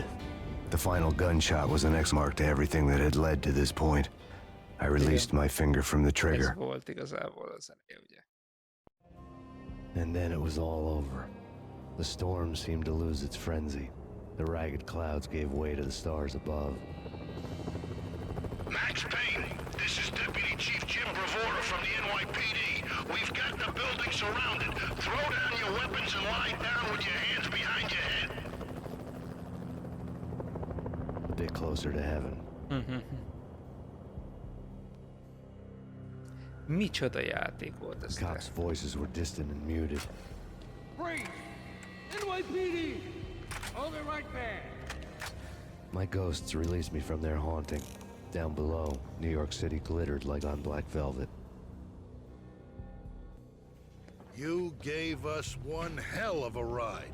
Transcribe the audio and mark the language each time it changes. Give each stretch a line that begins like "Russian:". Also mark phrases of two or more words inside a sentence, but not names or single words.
English: The final gunshot was the next mark to everything that had led to this point. I released my finger from the trigger.
Hungarian: Ez volt igazából az eleje, ugye?
English: And then it was all over. The storm seemed to lose its frenzy. The ragged clouds gave way to the stars above. Max Payne, this is Deputy Chief Jim Bravura from the NYPD. We've got the building surrounded. Throw down your weapons and lie down with your hands behind your head. A bit closer to heaven.
Hungarian: Micsoda játék volt ez?
English: Cops' voices were distant and muted. Freeze! NYPD! Hold it right there! My ghosts released me from their haunting. Down below, New York City glittered like on black velvet. You gave us one hell of a ride.